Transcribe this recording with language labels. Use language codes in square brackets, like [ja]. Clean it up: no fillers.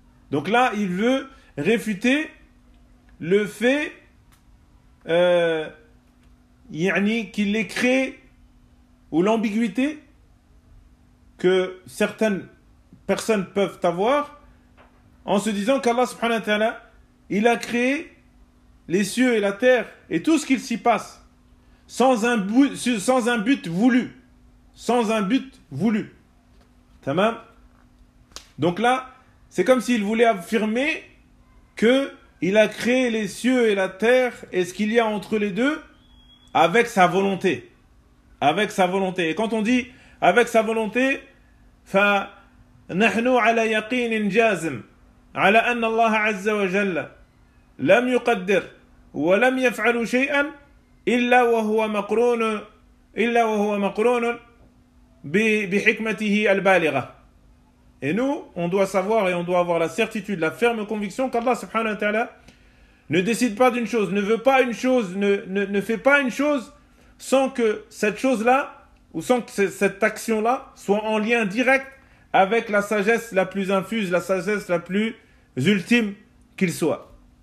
[fr] Donc là, il veut réfuter le fait qu'il ait créé ou l'ambiguïté que certaines personnes peuvent avoir en se disant qu'Allah subhanahu wa ta'ala il a créé les cieux et la terre et tout ce qu'il s'y passe sans un but voulu. Tamam. Donc là, c'est comme s'il voulait affirmer que il a créé les cieux et la terre et ce qu'il y a entre les deux avec sa volonté. Avec sa volonté. Et quand on dit avec sa volonté, [ar] فنحن على يقين جازم على أن الله عز وجل لم يقدر ولم يفعل شيئا إلا وهو مقرون بحكمته البالغة. [fr] Et nous, on doit savoir et on doit avoir la certitude, la ferme conviction qu'Allah subhanahu wa ta'ala ne décide pas d'une chose, ne veut pas une chose, ne fait pas une chose sans que cette chose-là ou sans que cette action-là soit en lien direct avec la sagesse la plus infuse, la sagesse la plus ultime qu'il soit.